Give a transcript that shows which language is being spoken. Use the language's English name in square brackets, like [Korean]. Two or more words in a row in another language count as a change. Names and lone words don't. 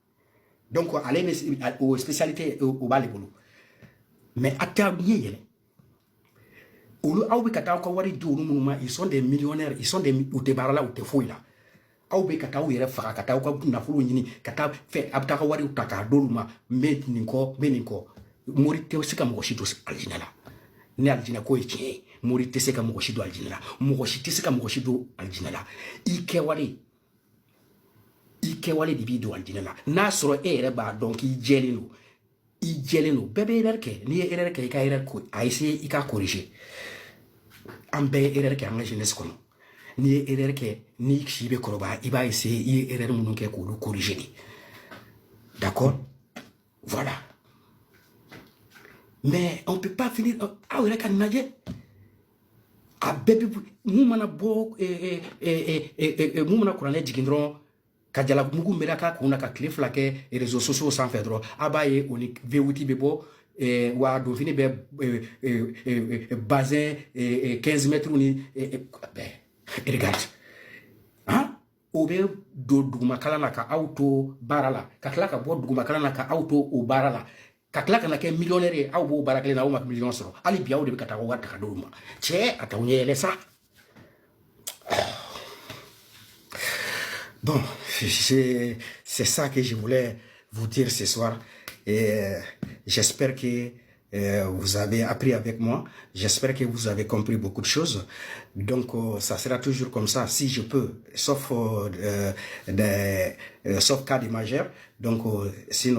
[Bambara] donc ale bɛ o spécialité o b'ale bolo mais a tɛ ɲɛ yɛlɛ olu aw bɛ ka taa aw ka wari di olu minnu ma [French] ils sont des millionnaires ils sont des [Bambara] u tɛ baara la u tɛ foyi la aw bɛ ka taa aw yɛrɛ faga ka taa aw ka nafolo ɲini ka taa fɛ a bɛ taa ka wariw ta k'a d'olu ma n bɛ nin kɔ n bɛ nin kɔ mori tɛ se ka mɔgɔ si don alijinɛ la ni alijinɛ ko ye tiɲɛ ye mori tɛ se ka mɔgɔ si don alijinɛ la mɔgɔ si tɛ se ka mɔgɔ si don alijinɛ la i kɛwale de b'i don alijinɛ la n'a sɔrɔ e yɛrɛ b'a dɔn k'i jɛlen don bɛɛ bɛ erreur kɛ n'i ye erreur kɛ i ka erreur ko a essayer i ka corriger an bɛɛ ye erreur kɛ an ka jeunesse kɔnɔ n'i ye erreur kɛ n'i si bɛ kɔrɔbaya i b'a essayer i ye erreur minnu kɛ k'olu corriger de [French] d'accord voilà mais on peut pas finir [Bambara] aw yɛrɛ ka nin lajɛ a bɛɛ bɛ mun mana bɔ mun mana kuranɛ jigin dɔrɔn ka jalamugu mɛra k'a kun na ka tile 2 kɛ [French] réseaux sociaux [Bambara] sanfɛ dɔrɔn a b'a ye o ni V8 bɛ bɔ wa donfini bɛ bazin 15 mètres ni [French] regarde hein [Bambara] o bɛ don dugumakalan na ka aw to baara la ka tila ka bɔ dugumakalan na ka aw to o baara la ka tila ka na kɛ millionnaire ye aw b'o baara kelen na aw ma million sɔrɔ hali bi aw de bɛ ka taa wari ta ka d'olu ma cɛ a t'aw ɲɛ yɛlɛ sa [French] bon c'est ça que je voulais vous dire ce soir et j'espère que vous avez appris avec moi, j'espère que vous avez compris beaucoup de choses, donc ça sera toujours comme ça si je peux, sauf cas de majeur, donc sinon